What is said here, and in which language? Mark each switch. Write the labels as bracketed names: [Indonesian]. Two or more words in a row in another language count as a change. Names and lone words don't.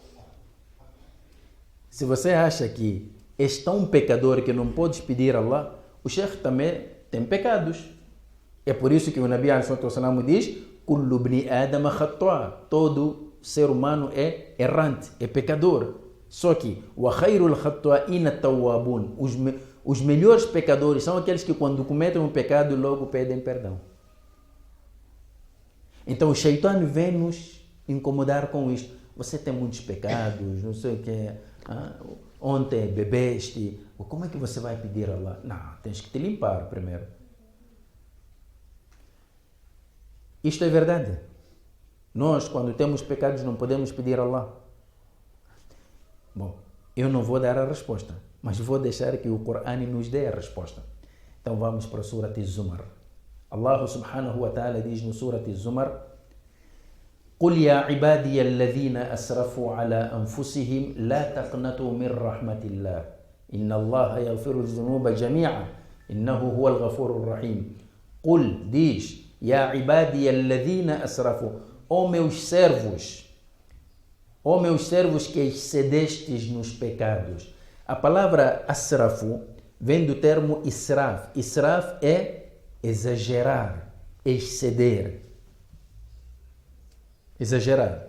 [Portuguese] Se você acha que és tão pecador que não podes pedir a Allah, o Sheikh também tem pecados. É por isso que o Nabi ﷺ diz, [Arabic] كل ابن آدم خطاء'. [Portuguese] Todo ser humano é errante, é pecador. Só que, [Arabic] وخير الخطائين التوابون. [Portuguese] Os melhores pecadores são aqueles que quando cometem um pecado logo pedem perdão. Então o Shaitan vem nos incomodar com isto. Você tem muitos pecados, não sei o que. Ontem bebeste. Como é que você vai pedir a Allah? Não, tens que te limpar primeiro. Isto é verdade. Nós, quando temos pecados, não podemos pedir a Allah. Bom, eu não vou dar a resposta, mas vou deixar que o Corão nos dê a resposta. Então vamos para a Surat Az-Zumar. Allah [Arabic] سبحانه وتعالى [Portuguese] diz no Surat Az-Zumar, [Arabic] قُلْ يَا عِبَادِيَ الَّذِينَ أَسْرَفُوا عَلَى أَنفُسِهِمْ لَا تَقْنَطُوا مِنْ رَحْمَةِ اللَّهِ إِنَّ اللَّهَ يَغْفِرُ الذُّنُوبَ جَمِيعًا إنه هو الغفور الرحيم. [Portuguese] Qul, diz, [Arabic] يا عبادي الذين أسرفوا, [Portuguese] ó meus servos que excedestes nos pecados. A palavra asrafu vem do termo israf. Israf é exagerar, exceder. Exagerar.